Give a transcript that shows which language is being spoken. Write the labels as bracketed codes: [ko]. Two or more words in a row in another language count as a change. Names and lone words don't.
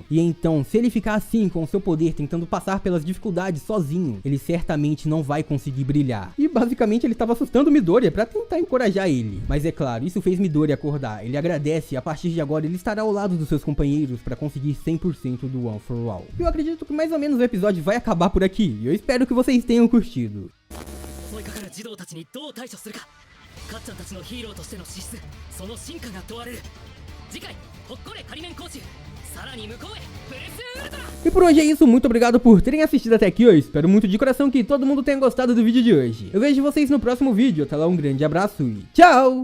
[pt] E então, se ele ficar assim com o seu poder, tentando passar pelas dificuldades sozinho, ele certamente não vai conseguir brilhar. E basicamente ele estava assustando Midoriya pra tentar encorajar ele. Mas é claro, isso fez Midoriya acordar. Ele agradece e a partir de agora ele estará ao lado dos seus companheiros pra conseguir 100% do One for All. Eu acredito que mais ou menos o episódio vai acabar por aqui. E eu espero que vocês tenham curtido. [ja] さらに向こうへプレスウルトラ [pt] E por hoje é isso, muito obrigado por terem assistido até aqui. Eu espero muito de coração que todo mundo tenha gostado do vídeo de hoje. Eu vejo vocês no próximo vídeo, até lá um grande abraço e tchau!